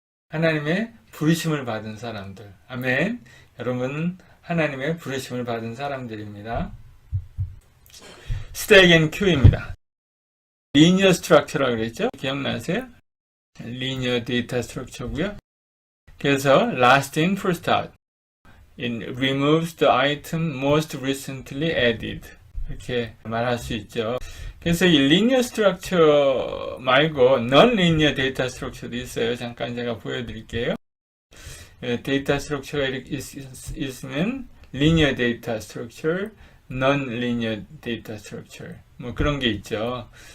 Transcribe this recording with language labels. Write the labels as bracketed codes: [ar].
[ko] 하나님의 부르심을 받은 사람들. 아멘. 여러분 하나님의 부르심을 받은 사람들입니다. 스택 앤 큐입니다. 리니어 스트럭처라고 그랬죠? 기억나세요? 리니어 데이터 스트럭처고요. 그래서 [en] last in first out. It removes the item most recently added. [ko] 이렇게 말할 수 있죠. 그래서 이 리니어 스트럭처 말고 non-linear 데이터 스트럭처도 있어요. 잠깐 제가 보여드릴게요. 데이터 스트럭처가 이렇게 있으면 [en] linear data structure, non-linear data structure [ko] 뭐 그런 게 있죠.